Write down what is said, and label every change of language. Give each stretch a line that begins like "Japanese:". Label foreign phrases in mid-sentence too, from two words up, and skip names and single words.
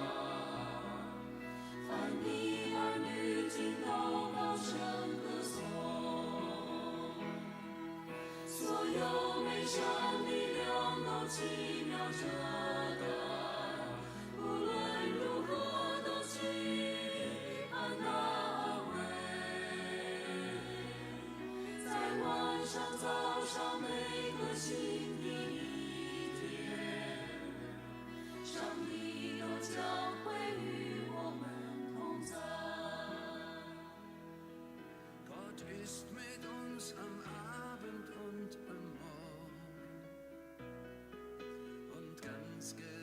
Chinese: 凡你儿女尽都高声歌颂，所有美善力量都奇妙遮盖，无论如何都期盼那安慰。在晚上早上每个新的一天，上帝都将会与我们同在。
German: Gott ist mit uns am Abend und am Morgen und ganz